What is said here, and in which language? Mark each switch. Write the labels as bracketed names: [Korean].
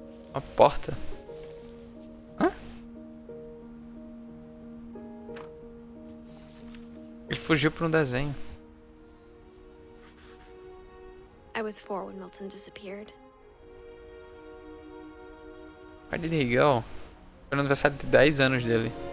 [Portuguese] Uma porta? Hã? Ele fugiu pra um desenho. [English] I was 4 when Milton disappeared. Where did he go? [Portuguese] Foi no aniversário de 10 anos dele.